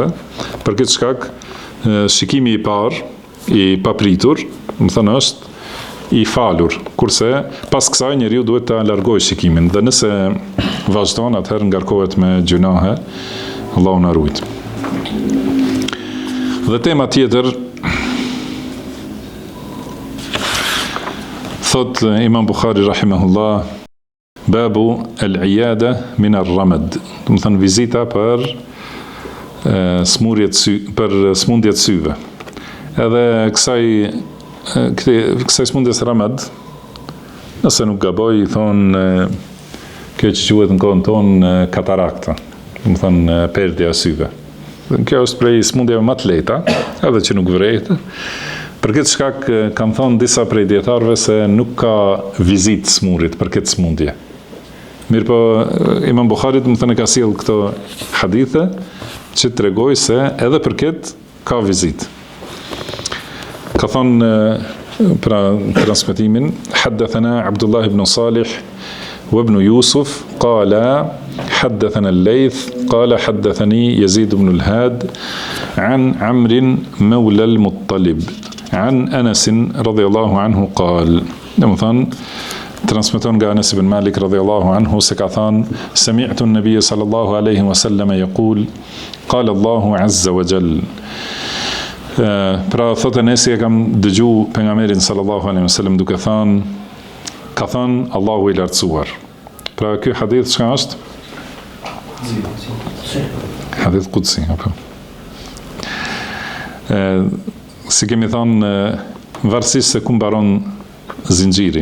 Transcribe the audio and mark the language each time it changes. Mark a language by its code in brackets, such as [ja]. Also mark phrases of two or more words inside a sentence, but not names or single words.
[sq] Për këtë shkak shikimi i parë i papritur, domethënë është i falur, kurse pas kësaj njeriu duhet ta largojë shikimin, dhe nëse vazhdon atëherë ngarkohet me gjunahe, Allahu na ruaj. Dhe tema tjetër, thot Imam Bukhari rahimahullah, [ar] باب العيادة من الرمد, [sq] domethënë vizita për smundjet syve. Edhe kësaj smundjes ramad, nëse nuk gaboj, i thonë kjo që quhet në kohën tonë katarakta, domethënë perdja e syve. Kjo është prej smundjeve më të lehta, edhe që nuk vret. Për këtë shkak kanë thonë disa prej dietarëve se nuk ka vizitë smurit për këtë smundje. Mirë po, Imam Buhari më thënë ka sjell këto hadithe që tregoj se edhe për këtë ka vizitë. Ka thonë pra transmetimin, [ar] حدثنا عبد الله بن صالح وابن يوسف قال حدثنا الليث قال حدثني يزيد بن الهاد عن عمرو مولى المطلب عن أنس رضي الله عنه قال مثلا ترانسميتون أنس بن مالك رضي الله عنه سكاثان سمعت النبي صلى الله عليه وسلم يقول قال الله عز وجل [sq] pra thotë Enesi e kam dëgju pejgamberin [ar] صلى الله عليه وسلم [sq] duke thënë ka thënë Allahu i lartësuar. Pra ky hadith çka është? [ar] حديث قدسي, [sq] apo. Si kemi thënë varësisht se ku mbaron zinxhiri.